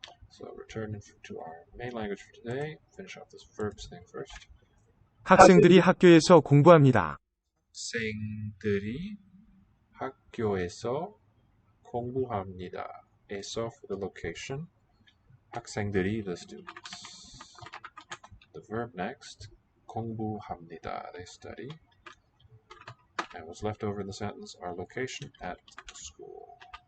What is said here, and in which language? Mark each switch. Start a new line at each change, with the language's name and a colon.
English: So returning to our main language for today, finish off this verbs thing first.
Korean: 학생들이 학교에서 공부합니다. 학생들이 학교에서 공부합니다. 에서
English: for the location.
Korean: 학생들이
English: the students. The verb next.
Korean: 공부합니다.
English: They study. And what's left over in the sentence, our location at school.